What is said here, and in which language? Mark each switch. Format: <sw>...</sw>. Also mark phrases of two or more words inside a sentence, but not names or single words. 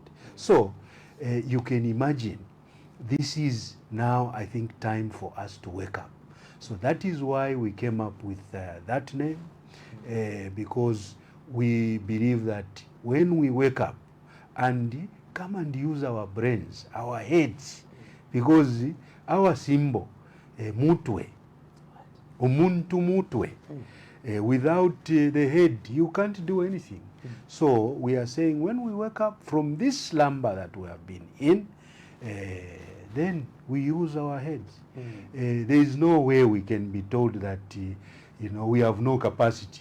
<en>So you can imagine, this is now, I think, time for us to wake up. So that is why we came up with that name, because we believe that when we wake up and come and use our brains, our heads, because our symbol,</en> <bem>mutwe, umuntu mutwe,</bem> <en>without the head, you can't do anything. So we are saying when we wake up from this slumber that we have been in, then we use our heads. There is no way we can be told that you know, we have no capacity.</en>